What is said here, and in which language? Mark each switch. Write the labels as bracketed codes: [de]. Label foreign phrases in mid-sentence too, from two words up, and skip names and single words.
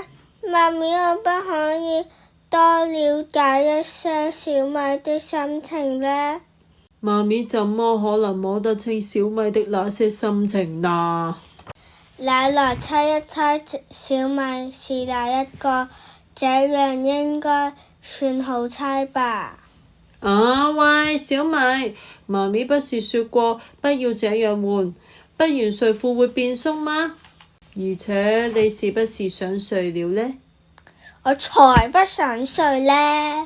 [zh] 媽咪，我不可以多了解一些小米的心情呢？媽咪怎麼可能摸得清小米的那些心情呢？那來猜一猜小米是哪一個？這樣應該算好猜吧。喂，小米，媽咪不是說過不要這樣換，不然睡褲會變鬆嗎？而且你是不是想睡了呢？我才不想睡呢。